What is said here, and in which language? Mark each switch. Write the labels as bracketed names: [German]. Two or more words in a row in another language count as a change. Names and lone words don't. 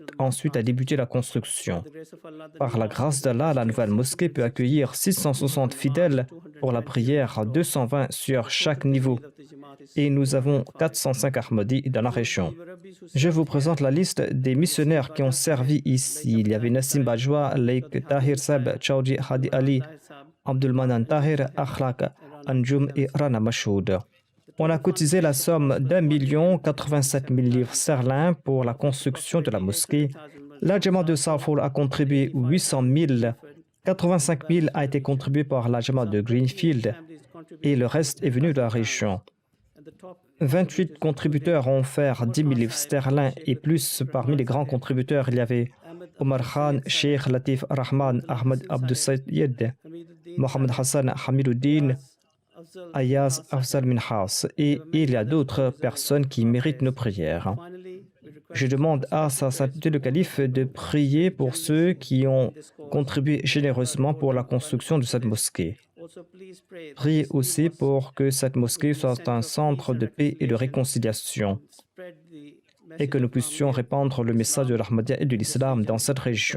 [French] Ensuite a débuté la construction. Par la grâce d'Allah, la nouvelle mosquée peut accueillir 660 fidèles pour la prière, 220 sur chaque niveau. Et nous avons 405 Ahmadis dans la région. Je vous présente la liste des missionnaires qui ont servi ici. Il y avait Nassim Bajwa, Laik Tahir Sab, Chaudhry Hadi Ali, Abdul Manan Tahir, Akhlaq Anjum et Rana Mashoud. On a cotisé la somme d'1 087 000 livres sterling pour la construction de la mosquée. La Jamaat de Southall a contribué 800 000, 85 000 a été contribué par la Jamaat de Greenfield et le reste est venu de la région. 28 contributeurs ont offert 10 000 livres sterling et plus. Parmi les grands contributeurs, il y avait Omar Khan, Sheikh Latif Rahman, Ahmed Abdul Sayyid, Mohamed Hassan Hamiduddin, Ayaz Afzal Minhas, et il y a d'autres personnes qui méritent nos prières. Je demande à Sa Sainteté le Calife de prier pour ceux qui ont contribué généreusement pour la construction de cette mosquée. Priez aussi pour que cette mosquée soit un centre de paix et de réconciliation et que nous puissions répandre le message de l'Ahmadiyya et de l'Islam dans cette région.